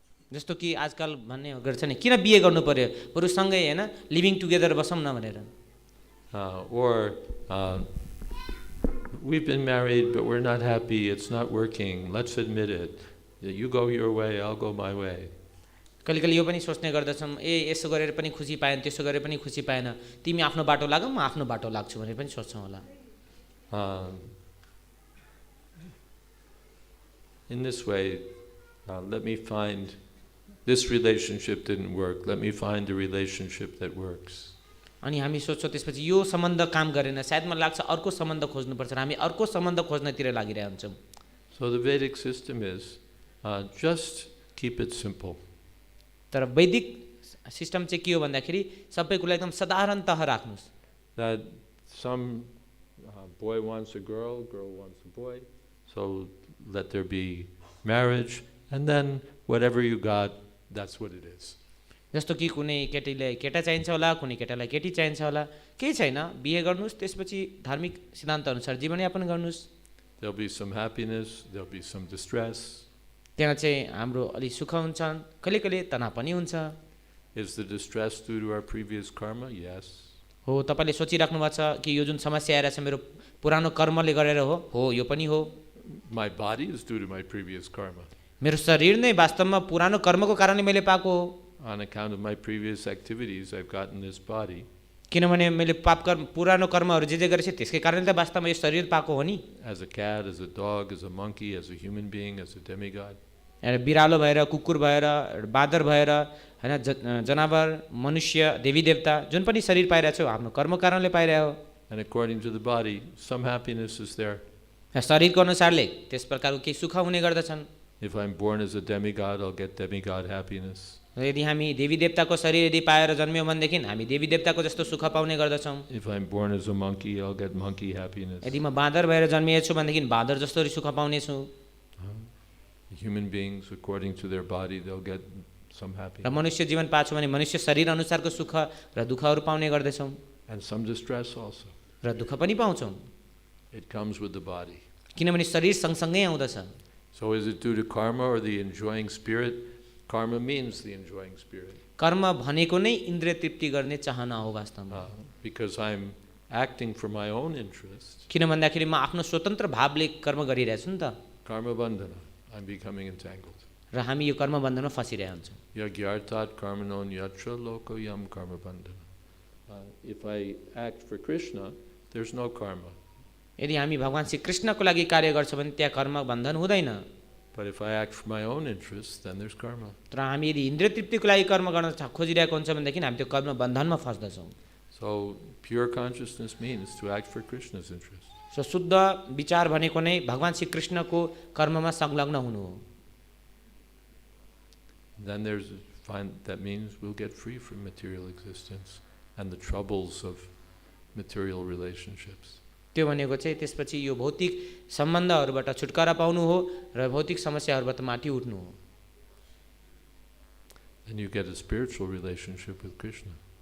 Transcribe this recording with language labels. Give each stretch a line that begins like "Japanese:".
Nepali: जस्तो कि आजकल भन्ने गर्छ नि, किन बिहे गर्नु पर्यो, बरु सँगै हैन
English: living together
Nepali: बसौँ न भनेर.
English: Or we've been married but we're not happy, it's not working, let's admit it. You go your way, I'll go my way.
Nepali: कहिले कहिले यो पनि सोच्ने गर्दछौँ, यसो गरेर पनि खुसी पाएन, त्यसो गरेर पनि खुसी पाएन, तिमी आफ्नो बाटो लाग, म आफ्नो बाटो लाग्छु भनेर पनि सोच्छौँ होला.
English: In this way, let me find, this relationship didn't work, let me find a relationship that works.
Nepali: अनि हामी सोच्छौँ त्यसपछि यो सम्बन्ध काम गरेन, सायद मलाई लाग्छ अर्को सम्बन्ध खोज्नुपर्छ, हामी अर्को सम्बन्ध खोज्नतिर लागिरहेका हुन्छौँ.
English: So the Vedic system is just keep it simple.
Nepali: तर वैदिक सिस्टम चाहिँ के हो भन्दाखेरि सबै कुरा एकदम साधारणतः राख्नुस्.
English: That some boy wants a girl, girl wants a boy, so let there be marriage, and then whatever you got, that's what it is.
Nepali: जस्तो कि कुनै केटीलाई केटा चाहिन्छ होला, कुनै केटालाई केटी चाहिन्छ होला, केही छैन, बिहे गर्नुस्, त्यसपछि धार्मिक सिद्धान्त अनुसार जीवनयापन गर्नुस्.
English: There'll be some happiness, there'll be some distress.
Nepali: त्यहाँ चाहिँ हाम्रो अलि सुख हुन्छन्, कहिले कहिले तनाव पनि हुन्छ.
English: Is the distress due to our previous karma? Yes.
Nepali: हो, तपाईले सोचिराख्नु भएको छ कि यो जुन समस्या आइरहेछ मेरो पुरानो कर्मले गरेर हो, यो पनि हो.
English: My body is due to my previous karma.
Nepali: मेरो शरीर नै वास्तवमा पुरानो कर्मको कारणले मैले पाएको हो.
English: On account of my previous activities, I've gotten this body.
Nepali: किनभने मैले पाप कर्म पुरानो कर्महरू जे गरेछ त्यसकै कारणले त वास्तवमा यो शरीर पाएको हो नि.
English: As a cat, as a dog, as a monkey, as a human being, as a demigod.
Nepali: बिरालो भएर, कुकुर भएर, बाँदर भएर, हैन, जनावर, मनुष्य, देवी देवता जुन पनि शरीर पाइरहेको छ हाम्रो कर्म कारणले पाइरहेको हो.
English: And according to the body, some happiness is there.
Nepali: शरीरको अनुसारले त्यस प्रकारको केही सुख हुने गर्दछन्.
English: If I'm born as a demigod, I'll get demigod happiness.
Nepali: यदि हामी देवी देवताको शरीर यदि पाएर जन्म्यौँ भनेदेखि हामी देवी देवताको जस्तो सुख पाउने गर्दछौँ.
English: If I'm born as a monkey, I'll get monkey happiness.
Nepali: यदि म बाँदर भएर जन्मिएछु भनेदेखि बाँदर जस्तो सुख पाउने छु.
English: Human beings, according to their body, they'll get some happiness.
Nepali: र मनुष्य जीवन पाछु भने मनुष्य शरीर अनुसारको सुख र दुःखहरू पाउने गर्दछौँ.
English: And some distress also.
Nepali: र दुःख पनि पाउँछौँ.
English: It comes with the body.
Nepali: किनभने शरीर सँगसँगै आउँदछ.
English: So is it due to karma or the enjoying spirit? Karma means the enjoying spirit.
Nepali: कर्म भनेको नै इन्द्रिय तृप्ति गर्ने चाहना हो वास्तवमा.
English: Because I'm acting for my own interest.
Nepali: किन भन्दाखेरि म आफ्नो स्वतन्त्र भावले कर्म गरिरहेछु नि त.
English: Karma bandhana. I'm becoming entangled.
Nepali: र हामी यो कर्म बन्धनमा फसिरहेका हुन्छौँ.
Sanskrit: Yagyartat karmanon yatra lokoyam karma bandhana.
English: If I act for Krishna, there's no karma.
Nepali: यदि हामी भगवान श्री कृष्णको लागि कार्य गर्छौँ भने त्यहाँ कर्म बन्धन हुँदैन.
English: But if I act for my own interest, then there's karma.
Nepali: तर हामी यदि इन्द्रिय तृप्तिको लागि कर्म गर्न खोजिरहेको हुन्छ भनेदेखि हामी त्यो कर्म बन्धनमा फस्दछौँ.
English: So pure consciousness means to act for Krishna's interest.
Nepali: So शुद्ध विचार भनेको नै भगवान श्री कृष्णको कर्ममा संलग्न हुनु हो.
English: Then that means we'll get free from material existence and the troubles of material relationships.
Nepali: त्यो भनेको चाहिँ त्यसपछि यो भौतिक सम्बन्धहरूबाट छुटकारा पाउनु हो र भौतिक समस्याहरूबाट माथि उठ्नु हो.
English: And you get a spiritual relationship with Krishna.